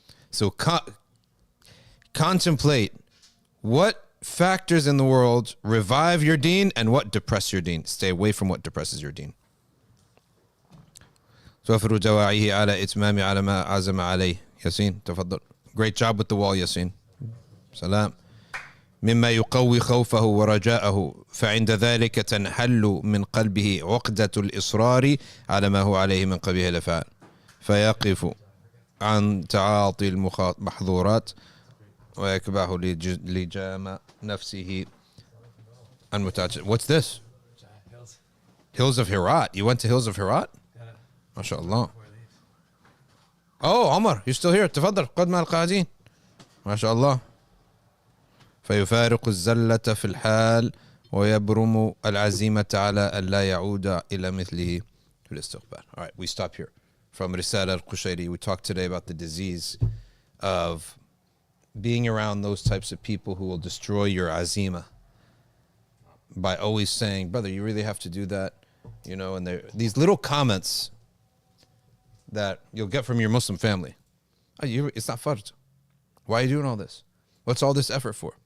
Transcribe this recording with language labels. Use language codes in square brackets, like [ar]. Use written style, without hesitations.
[en] So contemplate what factors in the world revive your deen and what depress your deen. Stay away from what depresses your deen. [ar] توفر دواعيه على إتمام على ما عزم عليه. ياسين تفضل. [en] Great job with the wall, Yasin. [ar] سلام. مما يقوي خوفه ورجاءه فعند ذلك تنحل من قلبه عقدة الإصرار على ما هو عليه من قبيح الأفعال فيقف عن تعاطي المحظورات ويكبح لجام نفسه المتعجل. [en] What's this? Hills of Herat. You went to Hills of Herat? MashaAllah. Oh, Omar, you're still here. [ar] تفضل قد مع القاعدين. MashaAllah. فيفارق الزلة في الحال ويبرم العزيمة على أن لا يعود إلى مثله في الاستقبال. [en] All right, we stop here. From Risala al-Qushayri, we talked today about the disease of being around those types of people who will destroy your azima by always saying, brother, you really have to do that. You know, and these little comments that you'll get from your Muslim family. Oh, it's not fard. Why are you doing all this? What's all this effort for?